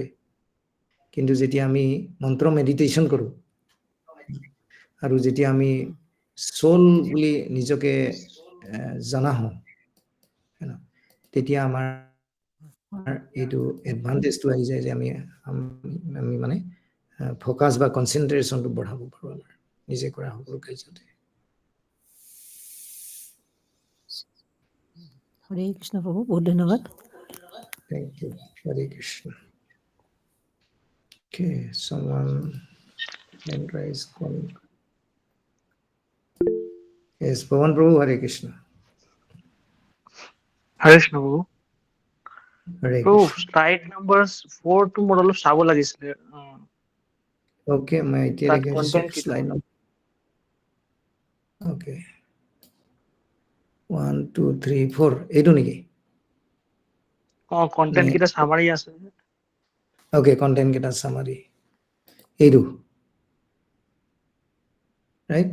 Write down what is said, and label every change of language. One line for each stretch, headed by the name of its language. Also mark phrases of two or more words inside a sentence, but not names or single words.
Assamese: কিন্তু যেতিয়া আমি মন্ত্ৰ মেডিটেশ্যন কৰো আৰু যেতিয়া আমি সোল বুলি নিজকে জনা হওঁ, তেতিয়া আমাৰ এইটো এডভান্টেজটো আহি যায় যে আমি মানে ফোকাস বা কনচেন্ট্ৰেশ্যনটো বঢ়াব পাৰোঁ আমাৰ নিজে কৰা সকলো কাৰ্যতে। হৰে কৃষ্ণ প্ৰভু, বহুত ধন্যবাদ।
English: Thank you. Hare Krishna. Okay, someone hand raised. Yes, Pawan Prabhu, Hare Krishna. Hare Krishna Prabhu. Hare Prabhu, Krishna. slide numbers 4 to
Assamese: মোৰ অলপ চাব লাগিছিলে। Okay, মই এতিয়া তাত দেখি content কি
English: slide number.
Assamese: Okay. 1 2 3 4 এইটো নেকি? content কেইটা summary আছে। Okay, content কেইটা summary এইটো, right?